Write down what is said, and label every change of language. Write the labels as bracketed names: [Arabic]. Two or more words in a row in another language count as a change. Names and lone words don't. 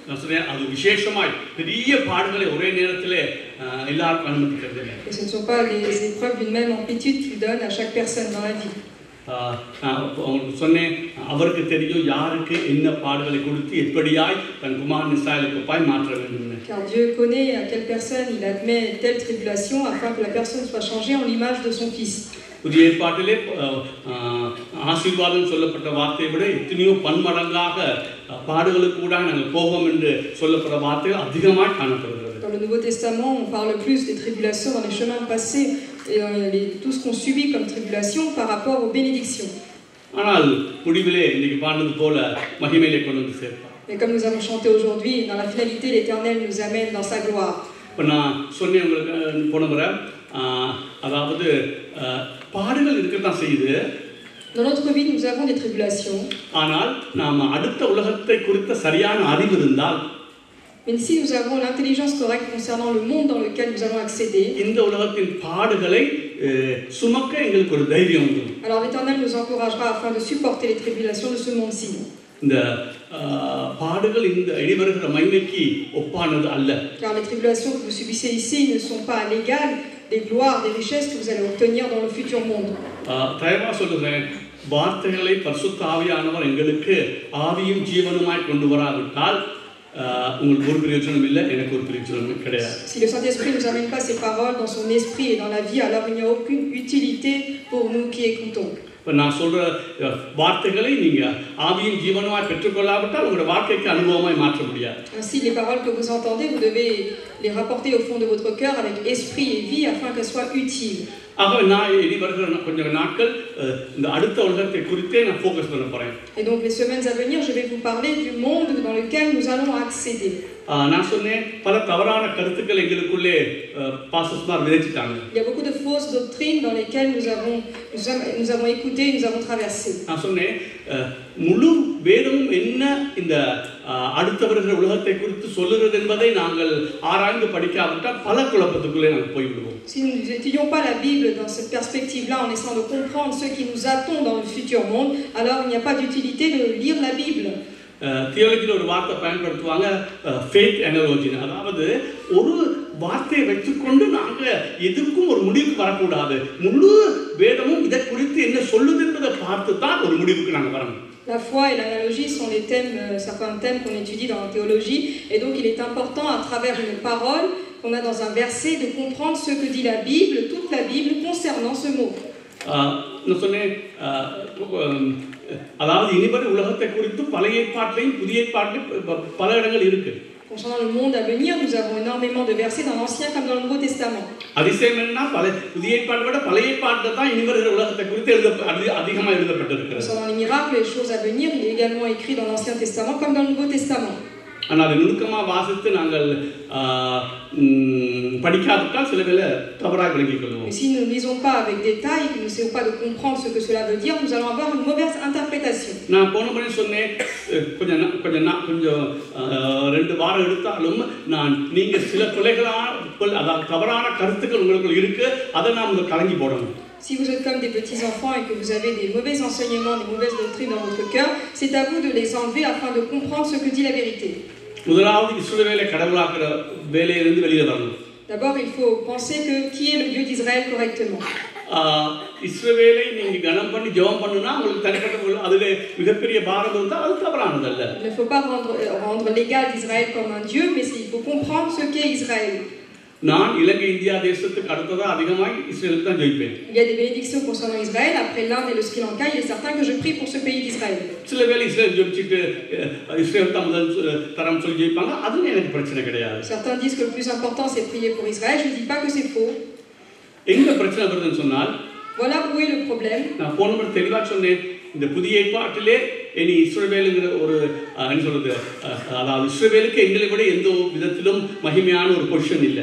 [French] Et ce ne sont pas les épreuves d'une même amplitude qu'il donne à chaque personne dans la vie. Car Dieu connaît à quelle personne il admet telle tribulation afin que la personne soit changée en l'image de son Fils. [Tamil] புதிய ஏற்பாட்டிலே ஆசீர்வாதம் சொல்லப்பட்ட வார்த்தையை விட எத்தனையோ பன்மடங்காக பாடுகளுக்கு கூட நாங்கள் போவோம் என்று சொல்லப்பட்ட வார்த்தைகள் அதிகமாக காணப்படுகிறது. [French] Dans le Nouveau Testament, on parle plus des tribulations dans les chemins passés et tout ce qu'on subit comme tribulation par rapport aux bénédictions. [Tamil] ஆனால் முடிவிலே இன்னைக்கு பாடுறது போல மகிமையிலே கொண்டு வந்து சேர்ப்பார். [French] Et comme nous avons chanté aujourd'hui, dans la finalité, l'Éternel nous amène dans sa gloire. [Tamil] இப்போ நான் சொன்னேன் உங்களுக்கு போன முறை, அதாவது பாடுகள் இருக்கத்தான் செய்யுது. [French] Dans notre vie, nous avons des tribulations. [Tamil] ஆனால் நாம் அடுத்த உலகத்தை குறித்த சரியான அறிவு இருந்தால், [French] mais si nous avons l'intelligence correcte concernant le monde dans lequel nous allons accéder, [Tamil] இந்த உலகத்தின் பாடுகளை சுமக்க எங்களுக்கு ஒரு தைரியம் உண்டு. [French] alors l'Éternel nous encouragera afin de supporter les tribulations de ce monde-ci. [Tamil] இந்த பாடுகள் இந்த இடிவருகிற மகிமைக்கு ஒப்பானது அல்ல. [French] Car les tribulations que vous subissez ici ne sont pas à l'égal des gloires, des richesses que vous allez obtenir dans le futur monde. [Tamil] தயவா சொல்லுகிறேன், வார்த்தைகளை பரிசுத்த ஆவியானவர் எங்களுக்கு ஆவியும் ஜீவனுமாய் கொண்டு வராவிட்டால் உங்களுக்கு ஒரு பிரயோஜனம் இல்லை, எனக்கு ஒரு பிரயோஜனம் கிடையாது. [French] Si le Saint-Esprit ne nous amène pas ces paroles dans son esprit et dans la vie, alors il n'y a aucune utilité pour nous qui écoutons. [Tamil] இப்போ நான் சொல்ற வார்த்தைகளை நீங்க ஆவியின் ஜீவனுமாய் பெற்றுக்கொள்ளாவிட்டால் உங்களுடைய வாழ்க்கைக்கு அனுபவமாய் மாற்ற முடியாது. [French] Ainsi, les paroles que vous entendez, vous devez les rapporter au fond de votre cœur avec esprit et vie afin qu'elles soient utiles. [Tamil] ஆகவே நான் இனி வருகிற கொஞ்சம் நாட்கள் இந்த அடுத்த உலகத்தை குறித்தே நான் ஃபோக்கஸ் பண்ண போறேன். [French] Et donc les semaines à venir, je vais vous parler du monde dans lequel nous allons accéder. [Tamil] நான் சொன்னேன் பல தவறான கருத்துக்கள் எங்களுக்குள்ளே பாஸ்டர்ஸ்மார் விதைச்சிட்டாங்க. [French] Il y a beaucoup de fausses doctrines dans lesquelles nous avons écouté, nous avons traversé. [Tamil] நான் சொன்னேன் முழு வேதமும் என்ன இந்த அடுத்த வருகிற உலகத்தை குறித்து சொல்லுகிறது என்பதை நாங்கள் ஆராய்ந்து படிக்காவிட்டால் பல குழப்பத்துக்குள்ளே நாங்கள் போய்விடுவோம். [French] Si nous n'étudions pas la Bible dans cette perspective-là, en essayant de comprendre ce qui nous attend dans le futur monde, alors il n'y a pas d'utilité de lire la Bible. [Tamil] தியாலஜியில் ஒரு வார்த்தை பயன்படுத்துவாங்க, [English] faith analogy. [Tamil] அதாவது ஒரு வார்த்தையை வைத்துக்கொண்டு நாங்கள் எதுக்கும் ஒரு முடிவுக்கு வரக்கூடாது. முழு வேதமும் இதை குறித்து என்ன சொல்லுது என்பதை பார்த்து தான் ஒரு முடிவுக்கு நாங்கள் வரணும். [French] La foi et l'analogie sont les thèmes, certains thèmes qu'on étudie dans la théologie, et donc il est important à travers une parole qu'on a dans un verset de comprendre ce que dit la Bible, toute la Bible concernant ce mot. [Tamil] நான் சொன்னேன், அதாவது இனிவரை உலகத்தை குறித்து பழைய ஏற்பாட்டிலையும் புதிய ஏற்பாட்டிலையும் பல இடங்கள் இருக்கு. [French] Concernant le monde à venir, nous avons énormément de versets dans l'Ancien comme dans le Nouveau Testament. [Tamil] அதிசயம் என்ன, புதிய ஏற்பாட்டை விட பழைய ஏற்பாட்டில் தான் இனிவரை உலகத்தை குறித்து அதிகமாக எழுதப்பட்டிருக்கிறது. [French] Concernant les miracles, les choses à venir, il est également écrit dans l'Ancien Testament comme dans le Nouveau Testament. [Tamil] ஆனால் அதை நுணுக்கமாக வாசித்து நாங்கள் படிக்காவிட்டால் சில வேளை தவறாக விளங்கிக் கொள்வோம். [French] Si nous ne lisons pas avec détail, nous n'essayons pas de comprendre ce que cela veut dire, nous allons avoir une mauvaise interprétation. [Tamil] நான் போன முறை சொன்னேன், கொஞ்சம் 2 வாரம் எடுத்தாலும் நீங்க சில அதாவது தவறான கருத்துக்கள் உங்களுக்குள் இருக்கு, அதை நாம் கலங்கி போடணும். [French] Si vous êtes comme des petits enfants et que vous avez des mauvais enseignements, des mauvaises doctrines dans votre cœur, c'est à vous de les enlever afin de comprendre ce que dit la vérité. [Tamil] முதலாவது இஸ்ரவேலை கடவுளாக்குற வேலையிலிருந்து வெளியே வரணும். [French] D'abord, il faut penser que qui est le Dieu d'Israël correctement. [Tamil] இஸ்ரவேலை நீங்க கனம் பண்ணி ஜெபம் பண்ணுனா உங்களுக்கு தனிப்பட்ட அதுல மிகப்பெரிய பாரம் இருந்தா அது தவறானது அல்ல. [French] Il ne faut pas rendre l'égal d'Israël comme un Dieu, mais il faut comprendre ce qu'est Israël. [Tamil] நான் இலங்கை இந்தியா தேசத்துக்கு அடுத்ததா அதிகமாக இஸ்ரேலுக்கு தான் ஜெபிப்பேன். [French] Il y a des bénédictions concernant Israël. Après l'Inde et le Sri Lanka, il est certain que je prie pour ce pays d'Israël. [Tamil] சில வேளை இஸ்ரேல் ஜெபிச்சிட்டு இஸ்ரேல் தான் முதல் தரம் சொல்லி ஜெபிப்பாங்க, அதுவும் எனக்கு பிரச்சனை கிடையாது. [French] Certains disent que le plus important c'est prier pour Israël. Je ne dis pas que c'est faux. [Tamil] எங்க பிரச்சனை வருதுன்னு சொன்னால், [French] voilà où est le problème. [Tamil] நான் போன முறை தெளிவா சொன்னேன், இந்த புதிய ஏற்பாட்டிலே இனி இஸ்ரவேலுங்கிற ஒரு என்ன சொல்றது, அதாவது இஸ்ரவேலுக்கு எங்களை விட எந்த விதத்திலும் மகிமையான ஒரு பொசிஷன் இல்லை.